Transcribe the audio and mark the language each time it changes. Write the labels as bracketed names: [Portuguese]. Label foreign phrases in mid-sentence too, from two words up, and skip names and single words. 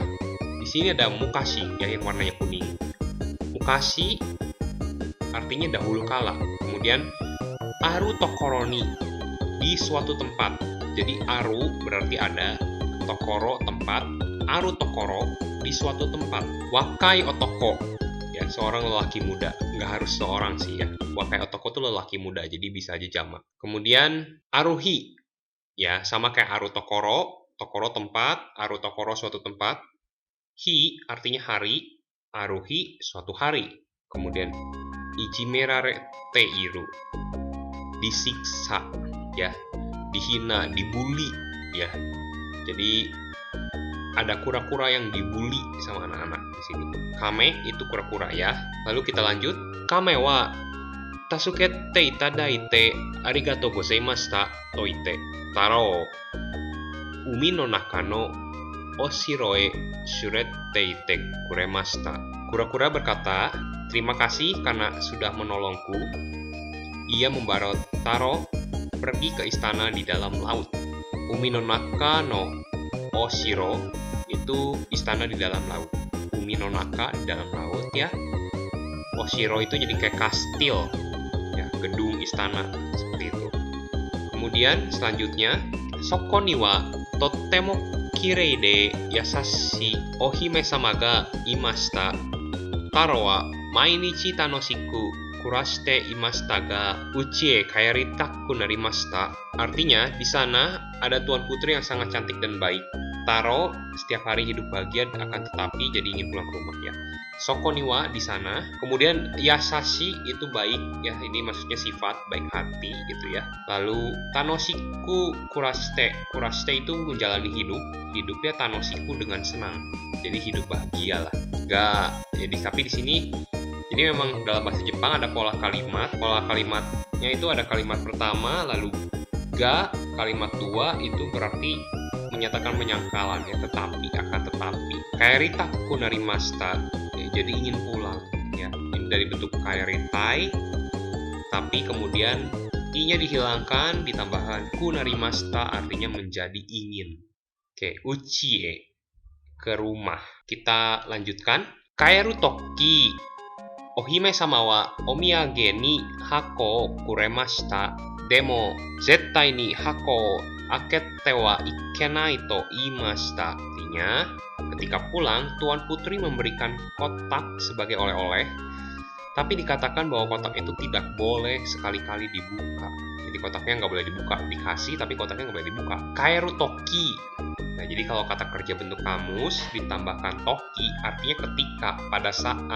[Indonesian] Di sini ada mukashi ya, yang warnanya kuning. Mukashi artinya dahulu kala. Kemudian [Japanese] ある所に, [Indonesian] di suatu tempat. Jadi aru berarti ada, tokoro tempat, [Japanese] ある所 [Indonesian] di suatu tempat. [Japanese] 若い男 [Indonesian] ya, seorang lelaki muda. Nggak harus seorang sih ya. [Japanese] 若い男 [Indonesian] itu lelaki muda, jadi bisa aja jamak. Kemudian aruhi ya, sama kayak [Japanese] ある所. [Indonesian] Tokoro tempat, [Japanese] ある所 [Indonesian] suatu tempat. Hi artinya hari, aruhi suatu hari. Kemudian [Japanese] いじめられている, [Indonesian] disiksa ya, dihina, dibully ya. Jadi ada kura-kura yang dibully sama anak-anak di sini. Kame itu kura-kura ya. Lalu kita lanjut. [Japanese] 亀は助けていただいてありがとうございましたと言って太郎海の中のお城へ連れて行ってくれました. [Indonesian] Kura-kura berkata, terima kasih karena sudah menolongku. Ia membawa Taro pergi ke istana di dalam laut. [Japanese] 海の中のお城 [Indonesian] itu istana di dalam laut. [Japanese] 海の中 [Indonesian] di dalam laut ya. Oshiro itu jadi kayak kastil ya, gedung istana seperti itu. Kemudian selanjutnya, [Japanese] そこにはとてもきれいで優しいお姫様がいました. 太郎は毎日楽しく暮らしていましたが家へ帰りたくなりました. [Indonesian] Artinya, di sana ada tuan putri yang sangat cantik dan baik. Taro setiap hari hidup bahagia akan tetapi jadi ingin pulang ke rumah ya. [Japanese] そこには [Indonesian] di sana. Kemudian yasashi itu baik ya, ini maksudnya sifat baik hati gitu ya. Lalu [Japanese] 楽しく暮らして. [Indonesian] Kurashite itu menjalani hidup. Hidupnya tanoshiku dengan senang. Jadi hidup bahagia lah. Enggak. Jadi tapi di sini jadi memang dalam bahasa Jepang ada pola kalimat. Pola kalimatnya itu ada kalimat pertama, lalu ga, kalimat dua itu berarti menyatakan penyangkalan ya, tetapi, akan tetapi. [Japanese] 帰りたくなりました, [Indonesian] ya, jadi ingin pulang ya. Ini dari bentuk kaeritai, tapi kemudian i-nya dihilangkan, ditambahkan [Japanese] くなりました [Indonesian] artinya menjadi ingin. Oke, uchie ke rumah. Kita lanjutkan. [Japanese] 帰る時お姫様はお土産に箱くれました. でも絶対に箱開けてはいけないと言いました. [Indonesian] Artinya, ketika pulang, Tuan Putri memberikan kotak sebagai oleh-oleh, tapi dikatakan bahwa kotak itu tidak boleh sekali-kali dibuka. Jadi kotaknya nggak boleh dibuka, dikasih tapi kotaknya nggak boleh dibuka. [Japanese] 帰る時. [Indonesian] Nah, jadi kalau kata kerja bentuk kamus ditambahkan toki artinya ketika, pada saat.